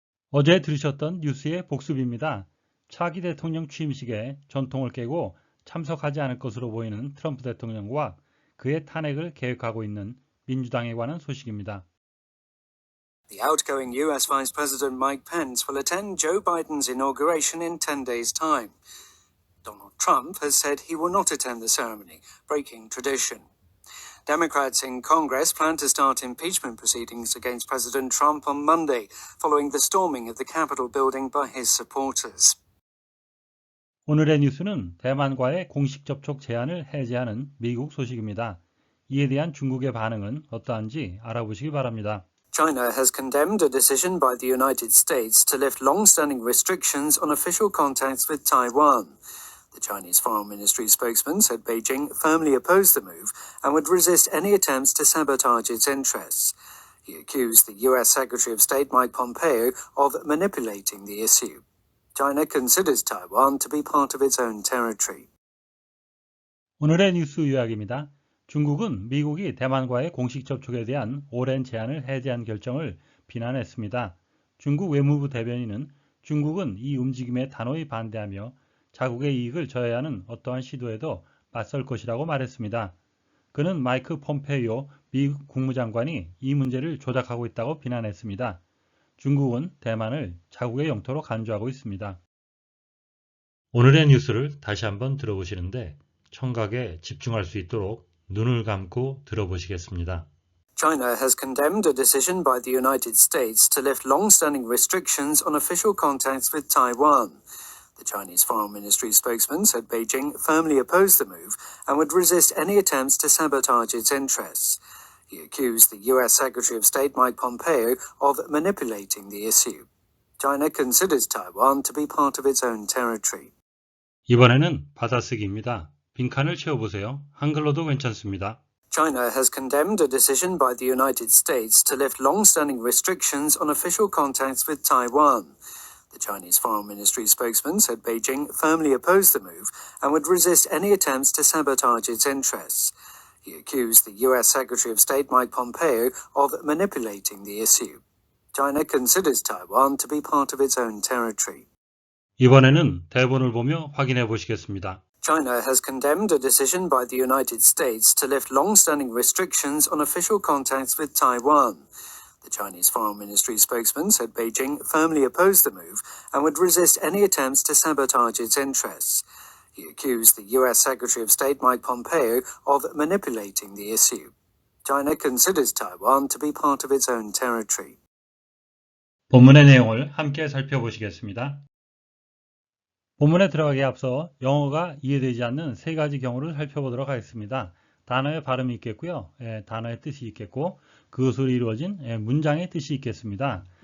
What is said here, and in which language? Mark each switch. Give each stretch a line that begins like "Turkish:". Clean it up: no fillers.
Korean: 어제 들으셨던 뉴스의 복습입니다. 차기 대통령 취임식에 전통을 깨고 참석하지 않을 것으로 보이는 트럼프 대통령과 그의 탄핵을 계획하고 있는 민주당에 관한 소식입니다.
English: The outgoing US Vice President Mike Pence will attend Joe Biden's inauguration in 10 days' time. Donald Trump has said he will not attend the ceremony, breaking tradition. Democrats in Congress plan to start impeachment proceedings against President Trump on Monday, following the storming of the Capitol building by his supporters.
Korean: 오늘의 뉴스는 대만과의 공식 접촉 제한을 해제하는 미국 소식입니다. 이에 대한 중국의 반응은 어떠한지 알아보시기 바랍니다.
English: China has condemned a decision by the United States to lift long-standing restrictions on official contacts with Taiwan. The Chinese Foreign Ministry spokesman said Beijing firmly opposed the move and would resist any attempts to sabotage its interests. He accused the US Secretary of State Mike Pompeo of manipulating the issue. China considers Taiwan to be part of its own territory.
Korean: 오늘의 뉴스 요약입니다. 중국은 미국이 대만과의 공식 접촉에 대한 오랜 제한을 해제한 결정을 비난했습니다. 중국 외무부 대변인은 중국은 이 움직임에 단호히 반대하며 자국의 이익을 저해야 하는 어떠한 시도에도 맞설 것이라고 말했습니다. 그는 마이크 폼페이오 미국 국무장관이 이 문제를 조작하고 있다고 비난했습니다. 중국은 대만을 자국의 영토로 간주하고 있습니다. 오늘의 뉴스를 다시 한번 들어보시는데 청각에 집중할 수 있도록 눈을 감고 들어보시겠습니다.
English: China has condemned a decision by the United States to lift long-standing restrictions on official contacts with Taiwan. The Chinese Foreign Ministry spokesman said Beijing firmly opposed the move and would resist any attempts to sabotage its interests. He accused the US Secretary of State Mike Pompeo of manipulating the issue. China considers Taiwan to be part of its own territory.
Korean: 이번에는 받아쓰기입니다. 빈칸을 채워보세요. 한글로도 괜찮습니다.
English: China has condemned a decision by the United States to lift long-standing restrictions on official contacts with Taiwan. The Chinese Foreign Ministry spokesman said Beijing firmly opposed the move and would resist any attempts to sabotage its interests. He accused the US Secretary of State Mike Pompeo of manipulating the issue. China considers Taiwan to be part of its own territory.
Korean: 이번에는 대본을 보며 확인해 보시겠습니다.
English: China has condemned a decision by the United States to lift long-standing restrictions on official contacts with Taiwan. The Chinese Foreign Ministry spokesman said Beijing firmly opposed the move and would resist any attempts to sabotage its interests. He accused the US Secretary of State Mike Pompeo of manipulating the issue. China considers Taiwan to be part of its own territory.
Korean: 본문의 내용을 함께 살펴보시겠습니다. 본문에 들어가기에 앞서 영어가 이해되지 않는 세 가지 경우를 살펴보도록 하겠습니다. 단어의 발음이 있겠고요. 단어의 뜻이 있겠고 그것으로 이루어진 문장의 뜻이 있겠습니다.